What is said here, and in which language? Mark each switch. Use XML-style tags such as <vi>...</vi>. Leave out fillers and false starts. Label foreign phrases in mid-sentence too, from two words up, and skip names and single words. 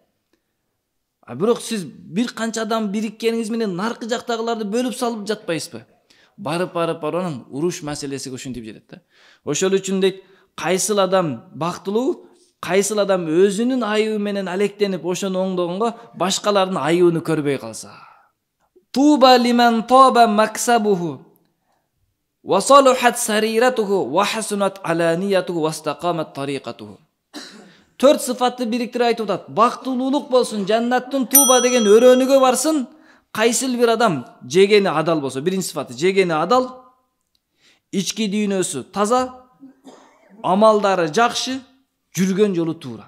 <ky>Бирок сиз бир канча адам бириккениңиз менен наркы жактагыларды бөлүп салып жатпайсызбы? Барып анан уруш маселесиге ушинтип жетет да. Ошол үчүн дейт, кайсыл адам бактылуу, кайсыл адам өзүнүн айыбы менен алектенип ошону оңдогонго башкалардын айыбын көрбөй калса.</ky> <ar>طوبى لمن طاب مكسبه وصلحت سريرته وحسنت علانيته واستقامت طريقته.</ar> <ky>4 сыфатты бириктирип айтып атат. Бактылуулук болсун, жаннаттын туба деген өрөөнүгө барсын, кайсыл бир адам жегени адал болсо, биринчи сыфаты жегени адал, ички дүйнөсү таза, амалдары жакшы, жүргөн жолу туура.</ky>